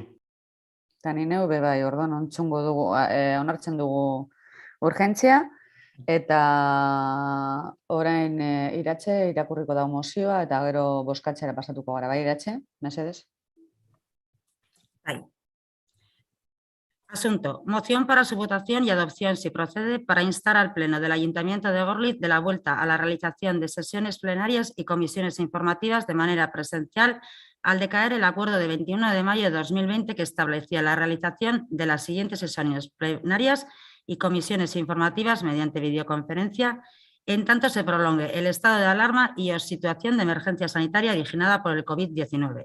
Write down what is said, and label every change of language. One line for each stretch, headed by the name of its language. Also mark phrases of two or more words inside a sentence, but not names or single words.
Basque: Eta ni neu be bai, orduan ontzungo dugu, onartzen dugu urgentzia, eta orain Iratxe irakurriko da mozioa, eta gero bozkatzera pasatuko gara, bai Iratxe, mesedez? Bai.
Spanish: Asunto. Moción para su votación y adopción, si procede, para instar al Pleno del Ayuntamiento de Gorliz de la vuelta a la realización de sesiones plenarias y comisiones informativas de manera presencial al decaer el acuerdo de 21 de mayo de 2020 que establecía la realización de las siguientes sesiones plenarias y comisiones informativas mediante videoconferencia, en tanto se prolongue el estado de alarma y o situación de emergencia sanitaria originada por el COVID-19.